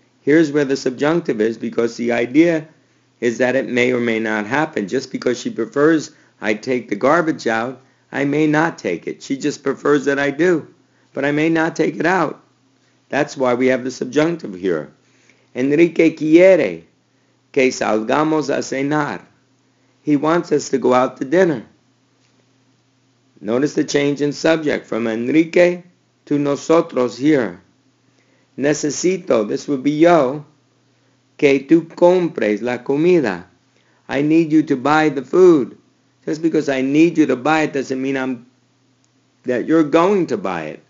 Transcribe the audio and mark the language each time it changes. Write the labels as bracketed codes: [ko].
[en] Here's where the subjunctive is, because the idea is that it may or may not happen. Just because she prefers I take the garbage out, I may not take it. She just prefers that I do, but I may not take it out. That's why we have the subjunctive here. [es] Enrique quiere que salgamos a cenar. [en] He wants us to go out to dinner. Notice the change in subject from Enrique to nosotros here. [es] Necesito, [en] this would be [es] yo, que tú compres la comida. [en] I need you to buy the food. Just because I need you to buy it doesn't mean that you're going to buy it.